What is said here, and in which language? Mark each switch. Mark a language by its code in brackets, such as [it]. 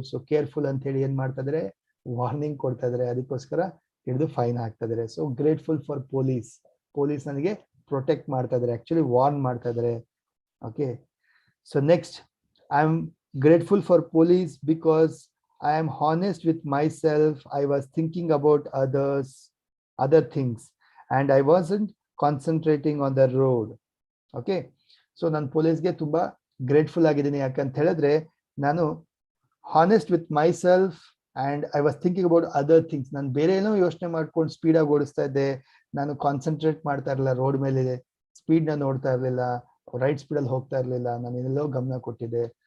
[kn] So careful ಅಂತ ಹೇಳಿ ಏನ್ ಮಾಡ್ತಾ ಇದಾರೆ, ವಾರ್ನಿಂಗ್ ಕೊಡ್ತಾ ಇದಾರೆ. ಅದಕ್ಕೋಸ್ಕರ ಹಿಡಿದು ಫೈನ್ ಹಾಕ್ತಾ ಇದಾರೆ. So grateful for police, police ನನಗೆ ಪ್ರೊಟೆಕ್ಟ್ ಮಾಡ್ತಾ ಇದಾರೆ, ಆಕ್ಚುಲಿ ವಾರ್ನ್ ಮಾಡ್ತಾ ಇದಾರೆ. [en] Okay, so next, I am grateful for police because I am honest with myself. I was thinking about other things, and I wasn't concentrating on the road. Okay, so [kn] ನಾನು ಪೊಲೀಸ್ಗೆ ತುಂಬಾ grateful ಆಗಿದ್ದೀನಿ. ಯಾಕಂತ ಹೇಳಿದ್ರೆ ನಾನು [en] Honest with myself and I was thinking about other things. [kn] ನಾನು ಬೇರೆ ಏನೋ ಯೋಚನೆ ಮಾಡ್ಕೊಂಡು ಸ್ಪೀಡ್ ಆಗಿ ಓಡಿಸ್ತಾ ಇದ್ದೆ. ನಾನು ಕಾನ್ಸಂಟ್ರೇಟ್ ಮಾಡ್ತಾ ಇರಲಿಲ್ಲ, ರೋಡ್ ಮೇಲೆ ಸ್ಪೀಡ್ ನ ನೋಡ್ತಾ ಇರಲಿಲ್ಲ, ರೈಟ್ ಸ್ಪೀಡ್ ಅಲ್ಲಿ ಹೋಗ್ತಾ ಇರಲಿಲ್ಲ, ನಾನು ಎಲ್ಲೋ ಗಮನ ಕೊಟ್ಟಿದ್ದೆ.